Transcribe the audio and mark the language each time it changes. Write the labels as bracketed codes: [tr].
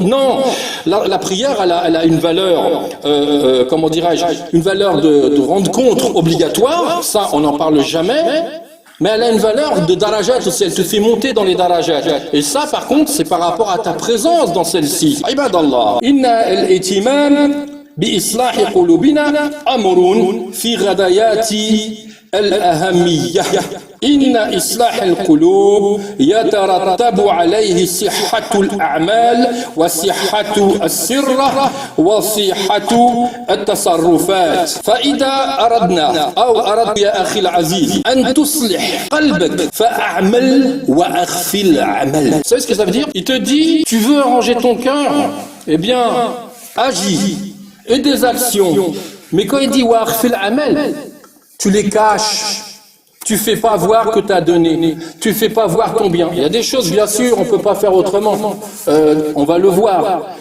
[fr] Non, la prière elle a une valeur, une valeur de rendre compte obligatoire. Ça, on n'en parle jamais. Mais elle a une valeur de darajat aussi, elle te fait monter dans les darajat. Et ça, par contre, c'est par rapport à ta présence dans celle-ci. [ar] Ibadallah. Inna al-itiman بإصلاح قلوبنا أمر في غدايات الأهمية. إن إصلاح القلوب يترتب عليه صحة الأعمال وصحة السر وصحة التصرفات. فإذا أردت يا أخي العزيز أن تصلح قلبك فأعمل وأخفي العمل. [fr] Vous savez ce que ça veut dire? Il te dit, tu veux arranger ton cœur? Eh bien, agis. Et des actions. Mais quand il dit [ar] wa akhfil amal, [fr] tu les caches. Tu fais pas voir que tu as donné. Tu fais pas voir ton bien. Il y a des choses, bien sûr, on peut pas faire autrement. On va le voir.